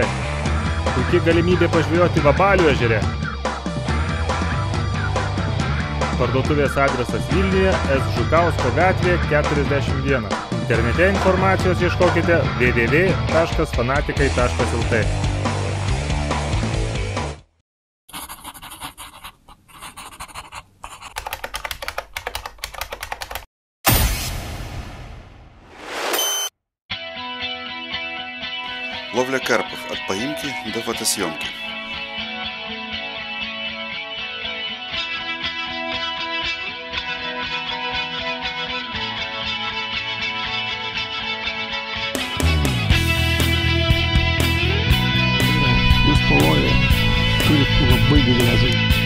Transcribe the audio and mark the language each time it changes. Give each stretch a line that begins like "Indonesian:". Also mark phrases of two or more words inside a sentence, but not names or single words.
Lithuanian: Puikia galimybė pažvejoti Vabalių ežere. Parduotuvės adresas Vilniuje, S. Žukausko gatvė 41. Internete informacijos ieškokite www.fanatikai.lt.
Russian: Ловля карпов от поимки до фотосъемки.
Lithuanian: Jūs pavojai turit labai didelę žuvį.